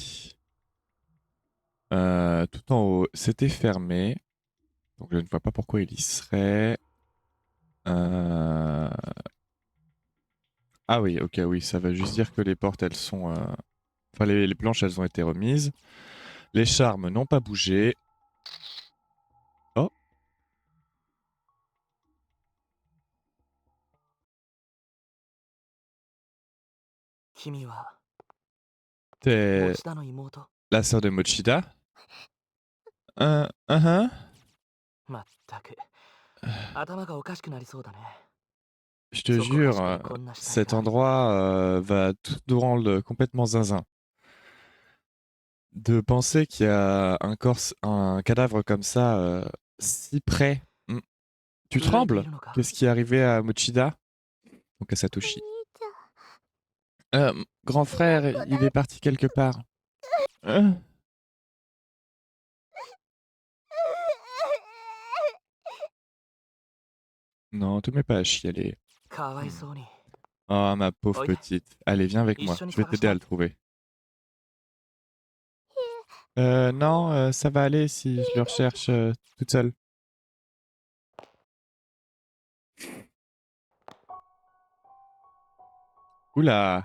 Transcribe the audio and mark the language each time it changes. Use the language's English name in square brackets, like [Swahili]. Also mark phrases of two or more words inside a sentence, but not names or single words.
[French] Tout en haut, c'était fermé. Donc je ne vois pas pourquoi il y serait. Euh... Ah oui, ok, oui, ça veut juste dire que les portes, elles sont... Enfin, les planches, elles ont été remises. Les charmes n'ont pas bougé. Oh, [Japanese] 君は [French] t'es [Japanese] 持田の妹。 [French] la sœur de Mochida? Hein. [Japanese] まったく頭がおかしくなりそうだね。 [French] Je te [Japanese] そこかし [French] jure, [Japanese] こにこんな死体 [French] cet [Japanese] が。 [French] endroit va tout rendre complètement zinzin. De penser qu'il y a un cadavre comme ça, si près. Hmm. Tu [Japanese] 動いてい [French] trembles? [Japanese] るのか。 [French] Qu'est-ce qui est arrivé à Mochida? Donc à [Japanese] お [French] Satoshi. [Japanese] 兄ちゃん、 [French] Grand frère, [Japanese] どこ [French] il [Japanese] だ [French] est parti quelque part. Euh, Non, te mets pas à chialer. [Japanese] かわいそうに。 [French] Oh, ma pauvre Oi. petite. Allez, viens avec moi. Je vais t'aider à le trouver. Non, ça va aller si je le recherche toute seule. Oula.